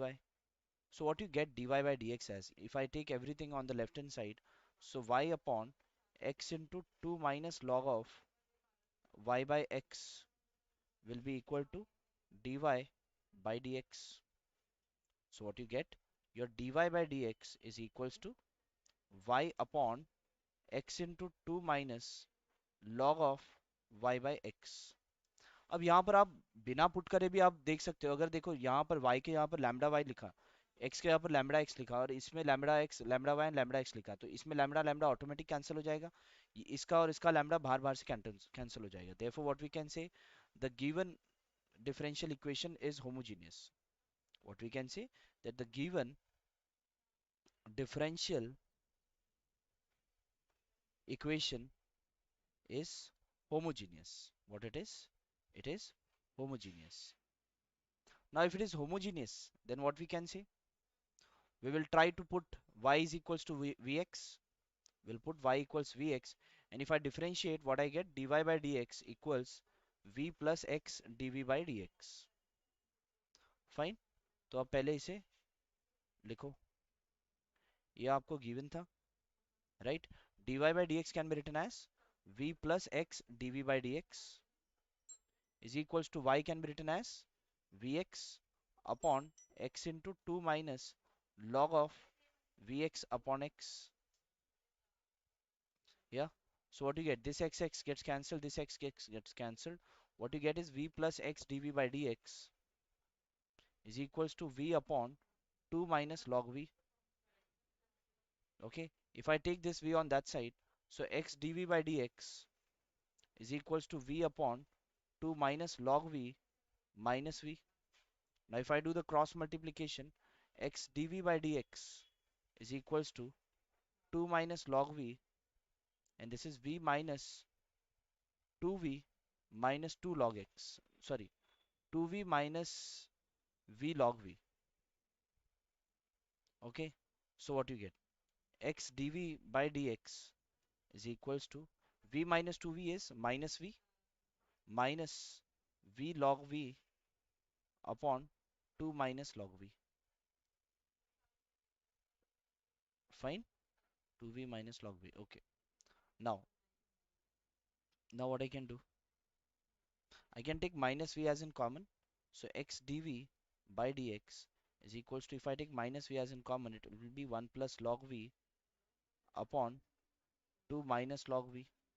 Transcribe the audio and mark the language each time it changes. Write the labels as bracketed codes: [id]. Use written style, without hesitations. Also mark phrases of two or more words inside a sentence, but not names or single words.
[en] So what you get dy by dx as, if I take everything on the left hand side, so y upon x into 2 minus log of y by x will be equal to dy by dx. So what you get? Your dy by dx is equals to y upon x into 2 minus log of y by x. [hi] अब यहाँ पर आप बिना पुट करे भी आप देख सकते हो. अगर देखो यहाँ पर y के यहाँ पर लैम्डा y लिखा, x के यहाँ पर लैम्डा x लिखा और इसमें लैम्डा x लैम्डा y [en] and lambda [hi] x लिखा, तो इसमें लैम्डा लैम्डा [en] automatic cancel [hi] हो जाएगा. इसका और इसका लैम्डा बाहर बाहर से कैंसिल हो जाएगा. [en] therefore what we can say, the given differential equation is homogeneous. What we can say, that the given differential equation is homogeneous. What it is? It is homogeneous. Now, if it is homogeneous, then what we can say? We will try to put y is equals to vx. We'll put y equals vx. And if I differentiate, what I get? Dy by dx equals v plus x dv by dx. [hi] फाइन. तो आप पहले इसे लिखो. ये आपको गिवन था, राइट? [en] dy by dx can be written as v plus x dv by dx is equals to y can be written as vx upon x into 2 minus log of vx upon x. Yeah. So what you get? This x gets cancelled. This x gets cancelled. What you get is v plus x dv by dx is equals to v upon 2 minus log v. Okay. If I take this v on that side, so x dv by dx is equals to v upon 2 minus log v minus v. Now if I do the cross multiplication, x dv by dx is equals to 2 minus log v, and this is v minus 2v minus 2 log x. Sorry, 2v minus v log v. Okay. So what you get? X dv by dx is equals to v minus 2v is minus v minus v log v upon 2 minus log v. Fine. 2v minus log v. Okay. Now, what I can do? I can take minus v as in common. So x dv by dx is equals to, if I take minus v as in common, it will be 1 plus log v upon 2 minus log v.